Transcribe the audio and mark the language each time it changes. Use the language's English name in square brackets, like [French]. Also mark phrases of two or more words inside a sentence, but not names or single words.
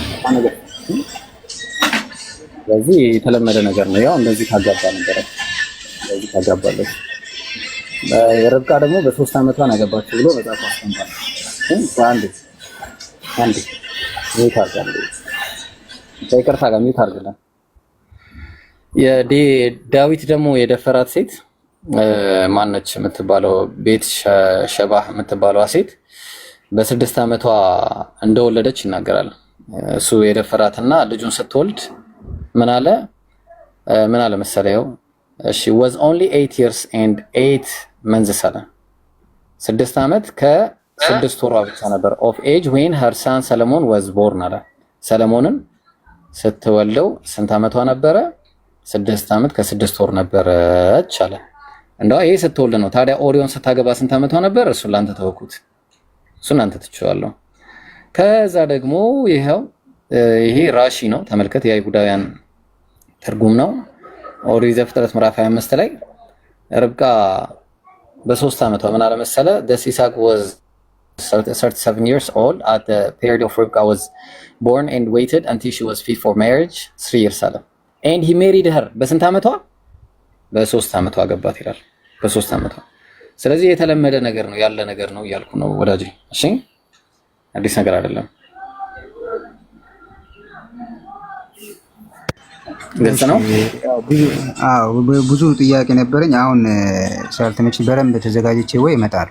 [Amharic] ስለዚህ የተለመደ ነገር ነው። ያው እንደዚህ ታጋባ ነበር፣ እንደዚህ ታጋባለች። ርብቃ ደግሞ በ3 ዓመቷ አገባችው ብሎ መጽሐፍ አስተምሯል። አንድ ሚውት አድርጋለሁ። ይቅርታ ጋር ሚውት አድርገናል። ዳዊት ደግሞ የደፈራት ሴት ማነች የምትባለው? ቤት ሸባህ የምትባለዋ ሴት በ6 ዓመቷ እንደወለደች ይናገራል። እሱ የደፈራትና ልጁን ስትወልድ ምን አለ መሰለህ? [English] she was only 8 years and 8 months [Amharic] አለ። 6 ዓመት ከ6 ወሯ ብቻ ነበር [English] of age when her son [Amharic] ሰለሞን [English] was born [Amharic] አለ። ሰለሞንን ስትወልደው ስንት ዓመቷ ነበረ? 6 ዓመት ከ6 ወር ነበረች አለ። እንደው ይሄ ስትወልድ ነው። ታዲያ ኦሪዮን ስታገባ ስንት ዓመቷ ነበር? እሱን ላንተ ተወኩት፣ እሱን አንተ ትችዋለሁ። ከዛ ደግሞ ይሄ ራሺ ነው ተመልከት፣ የአይሁዳውያን ትርጉም ነው። ኦሪት ዘፍጥረት ምዕራፍ 25 ላይ ርብቃ በ3 ዓመቷ ምን አለ መሰለ? [English] Isaac was 37 years old at the period of Rivka was born and waited until she was fit for marriage 3 years አለ and he married her [Amharic] በስንት ዓመቷ? በ3 ዓመቷ አገባት ይላል። በ3 ዓመቷ። ስለዚህ የተለመደ ነገር ነው፣ ያለ ነገር ነው እያልኩ ነው ወዳጄ። እሺ አዲስ ነገር አይደለም። ግልጽ ነው። ብዙ ጥያቄ ነበረኝ። አሁን ሳልተመች በደንብ ተዘጋጅቼ ወይ እመጣለሁ።